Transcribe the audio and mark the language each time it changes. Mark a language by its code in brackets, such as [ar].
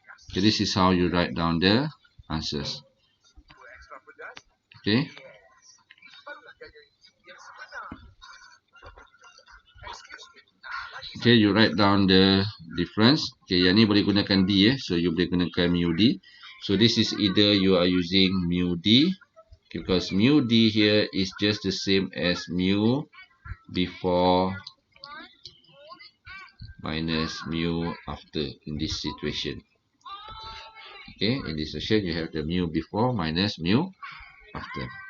[en] Okay, this is how you write down the answers. Okay. Okay, you write down the difference. [ms] Okay, yang ni boleh gunakan D So you boleh gunakan mu D. [en] So this is either you are using mu D, because mu D here is just the same as mu before minus mu after in this situation. Okay, in this situation you have the mu before minus mu after.